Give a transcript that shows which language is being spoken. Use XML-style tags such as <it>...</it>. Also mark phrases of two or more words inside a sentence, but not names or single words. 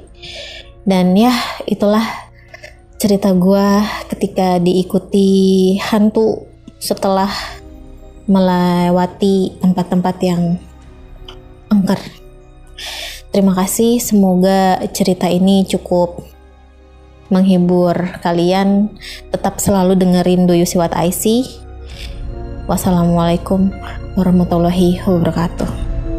<id>Dan ya itulah cerita gue ketika diikuti hantu setelah melewati tempat-tempat yang angker. Terima kasih, semoga cerita ini cukup menghibur kalian. Tetap selalu dengerin Do You See What I See.</id> <ar>والسلام عليكم ورحمة الله وبركاته.</ar>